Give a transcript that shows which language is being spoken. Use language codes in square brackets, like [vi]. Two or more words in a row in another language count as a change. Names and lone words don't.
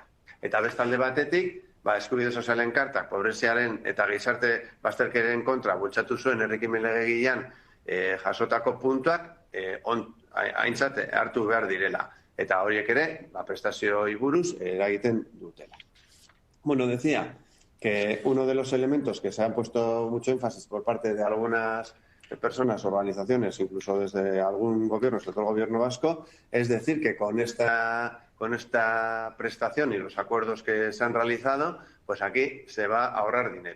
[eu] Eta bestalde batetik, eskubide sozialen kartak, pobreziaren eta gizarte bazterkeriaren kontra bultzatu zuen herrikimen legegilean jasotako puntuak aintzat hartu behar direla. Eta horiek ere, prestazioi buruz eragiten dutela. [es] Bueno, decía que uno de los elementos que se han puesto mucho énfasis por parte de algunas personas, organizaciones, incluso desde algún gobierno, sobre todo el gobierno vasco, es decir que con esta prestación y los acuerdos que se han realizado, pues aquí se va a ahorrar dinero.